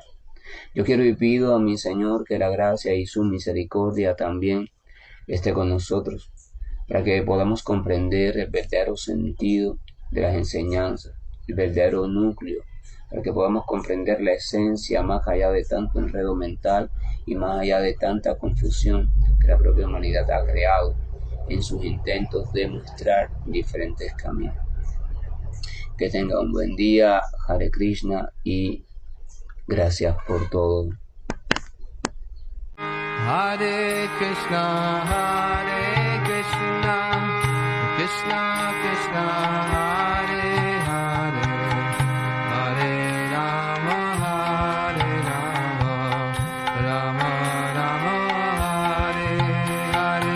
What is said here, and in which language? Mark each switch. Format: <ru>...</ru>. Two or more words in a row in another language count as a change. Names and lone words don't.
<es>Yo quiero y pido a mi Señor que la gracia y su misericordia también esté con nosotros, para que podamos comprender el verdadero sentido de las enseñanzas, el verdadero núcleo, para que podamos comprender la esencia más allá de tanto enredo mental y más allá de tanta confusión que la propia humanidad ha creado en sus intentos de mostrar diferentes caminos. Que tenga un buen día,</es> <sa>हरे कृष्ण,</sa> <es>y gracias por todo.</es> <sa>हरे कृष्ण कृष्ण कृष्ण हरे हरे हरे राम राम राम हरे हरे.</sa>